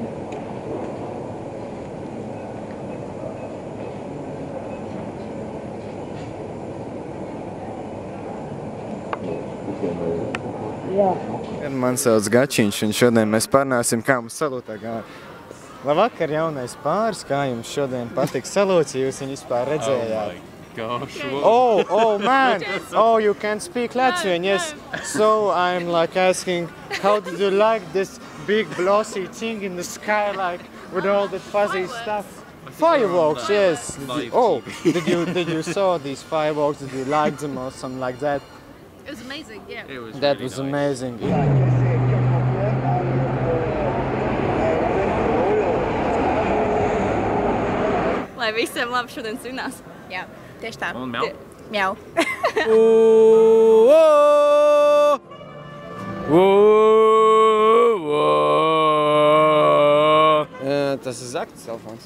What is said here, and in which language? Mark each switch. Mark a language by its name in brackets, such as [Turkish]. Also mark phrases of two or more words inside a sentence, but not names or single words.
[Latvian] Jā. Man sauc Gačiņš, un šodien mēs parunāsim, kā mums salūtā gāja. Labvakar, jaunais pāris, kā jums šodien patīk salūts, ja jūs viņu vispār redzējāt? [English] Oh man! Oh, you can speak Latvian, yes. So I'm like asking, how did you like this big glossy thing in the sky, like with all the fuzzy stuff? Fireworks, yes. Oh, did you saw these fireworks? Did you like them or something like that? It was amazing, yeah. That was amazing. [Latvian] Lai visiem labi šodien svinās. Jā, tieši tā. Un mjau? Mjau. Tas ir Zaktas telefons.